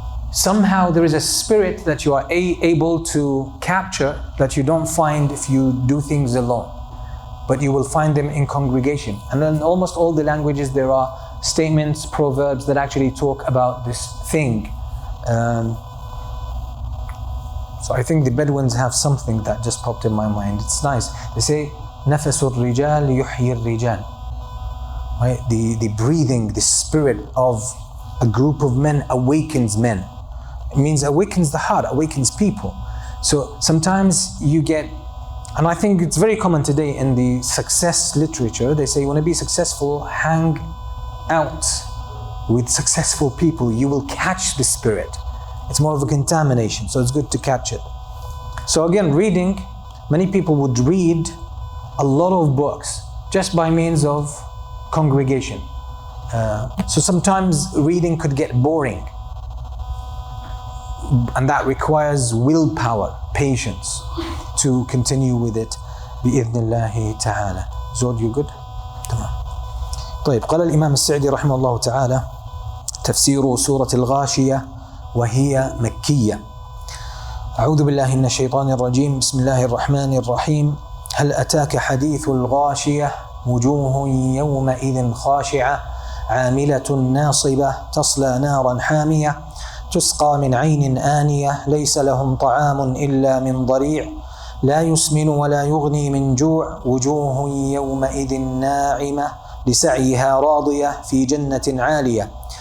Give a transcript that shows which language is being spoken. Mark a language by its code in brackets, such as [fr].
[en] Somehow there is a spirit that you are able to capture that you don't find if you do things alone. But you will find them in congregation. And in almost all the languages there are statements, proverbs that actually talk about this thing. So I think the Bedouins have something that just popped in my mind. It's nice. They say, [ar] نَفَسُ الرِّجَالِ يُحْيِي الرِّجَالِ. [en] Right? The breathing, the spirit of a group of men awakens men. It means awakens the heart, awakens people. So sometimes you get, and I think it's very common today in the success literature, they say you want to be successful, hang out with successful people, you will catch the spirit. It's more of a contamination, so it's good to catch it. So again, reading, many people would read a lot of books just by means of congregation. So sometimes reading could get boring, and that requires willpower, patience to continue with it [ar] بإذن الله تعالى. [en] Zod, you good? [ar] تمام. طيب, قال الإمام السعدي رحمه الله تعالى: تفسير سورة الغاشية وهي مكية. أعوذ بالله من الشيطان الرجيم. بسم الله الرحمن الرحيم. هل أتاك حديث الغاشية وجوه يومئذ خاشعة عاملة ناصبة تصلى نارا حامية تسقى من عين آنية ليس لهم طعام إلا من ضريع لا يسمن ولا يغني من جوع وجوه يومئذ ناعمة لسعيها راضية في جنة عالية